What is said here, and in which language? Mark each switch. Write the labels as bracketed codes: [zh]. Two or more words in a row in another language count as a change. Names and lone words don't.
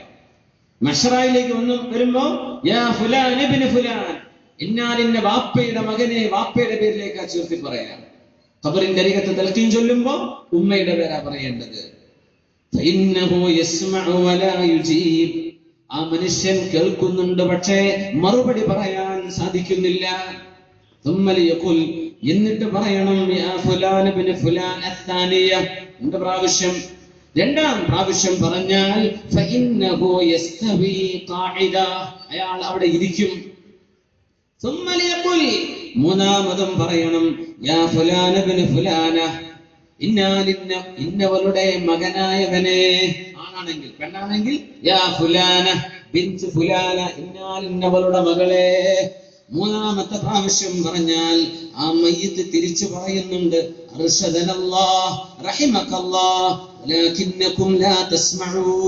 [ml] മഹ്ശറയിലേക്ക് വരുമ്പോ [ar] يا فلان ابن فلان, [ml] ഇന്നാലിന്ന വാപ്പയുടെ മകനെ, വാപ്പയുടെ പേരിലേക്ക് ചേർത്തി പറയാം. ഖബറിന്റെ അരികത്ത് തൽഖീൻ ചൊല്ലുമ്പോ ഉമ്മയുടെ പേരാ പറയേണ്ടത്. [ar] فإنه يسمع ولا يجيب, [ml] ആ മനുഷ്യൻ കേൾക്കുന്നുണ്ട് പക്ഷേ മറുപടി പറയാൻ സാധിക്കുന്നില്ല. [ar] ثم ليقل, [ml] എന്നിട്ട് പറയണം, [ar] يا فلان ابن فلان الثانية, [ml] രണ്ടാം പ്രാവശ്യം പറഞ്ഞാൽ [ar] فإنه يستوي قاعدا, [ml] അയാൾ അവിടെ ഇരിക്കും. [ar] ثم ليقل, [ml] മൂന്നാമതും പറയണം, [ar] يا فلان ابن فلانة, [ml] ഇന്നവളുടെ മകനായവനെ, പെണ്ണാണെങ്കിൽ [ar] يا فلانة بنت فلانة, [ml] ഇന്നവളുടെ മകളെ. മൂന്നാമത്തെ പ്രാവശ്യം പറഞ്ഞാൽ ആ മയ്യിത്ത് തിരിച്ചു പറയുന്നുണ്ട് [ar] أرشدنا الله رحمك الله ولكنكم لا تسمعون.